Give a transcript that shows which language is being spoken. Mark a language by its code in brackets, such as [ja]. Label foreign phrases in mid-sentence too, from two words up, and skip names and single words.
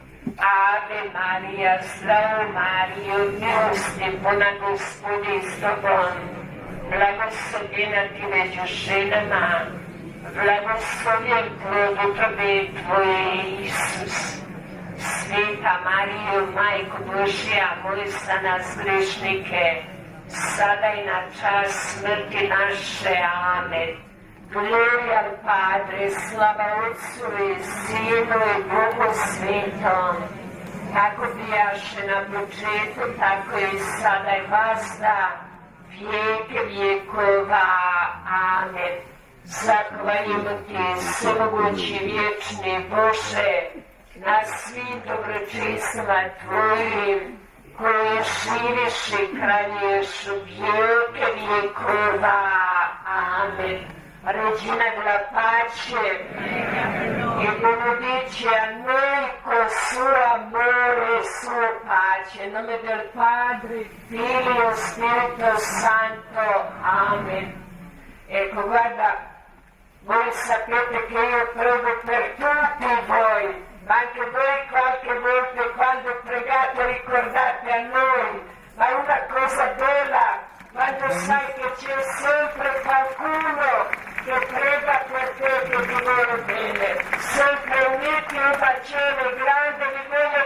[la] Ave Maria, [hr] zdravo Mario, milosti puna Gospodi s tobom, blagoslovljena ti među ženama, blagoslovljen plod utrobe tvoje, Isus. Sveta Marijo, Majko Božja, moli za nas grešnike, sada i na čas smrti naše. Amen. [it] Gloria al Padre, [hr] slava Otcu i Sinu i Bogu Svetom, kako bijaše na početku, tako i sada i vazda, vijeke vjekova. Amen. Zahvaljujemo ti, svemogući vječni Bože, na svim dobročinstvima tvojim, koje živiš i kraljuješ u vijeke vjekova. Amen. [it] Regina della pace, e benedice a noi con suo amore e sua pace. In nome del Padre, Figlio e Spirito Santo. Amen. Ecco, guarda, voi sapete che io prego per tutti voi, ma anche voi qualche volta quando pregate ricordate a noi, ma una cosa bella, quando sai che c'è sempre qualcuno che prega per te, che ti vuole bene, sempre uniti un bacione grande di voi.